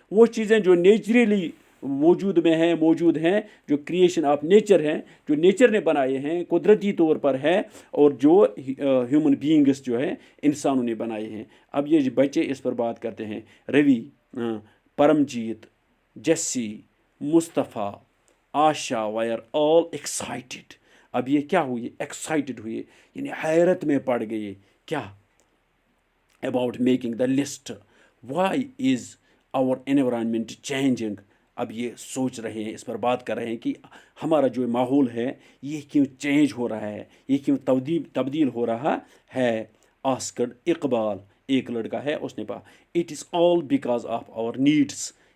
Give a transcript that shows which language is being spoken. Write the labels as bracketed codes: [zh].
[ur] وہ چیزیں جو نیچرلی موجود ہیں, جو کریشن آف نیچر ہیں, جو نیچر نے بنائے ہیں قدرتی طور پر ہے, اور جو ہیومن بینگس جو ہیں انسانوں نے بنائے ہیں. اب یہ بچے اس پر بات کرتے ہیں. روی, پرمجیت, جیسی, مصطفیٰ, آشا [en] Were all excited. [ur] اب یہ کیا ہوئی, ایکسائٹیڈ ہوئے, یعنی حیرت میں پڑ گئے. [en] کیا, about making the list. Why is our environment changing? [ur] اب یہ سوچ رہے ہیں, اس پر بات کر رہے ہیں کہ ہمارا جو ماحول ہے یہ کیوں چینج ہو رہا ہے, یہ کیوں تبدیل ہو رہا ہے. [en] asked Iqbal, [ur] ایک لڑکا ہے, اس نے کہا [en] It is all because of our needs.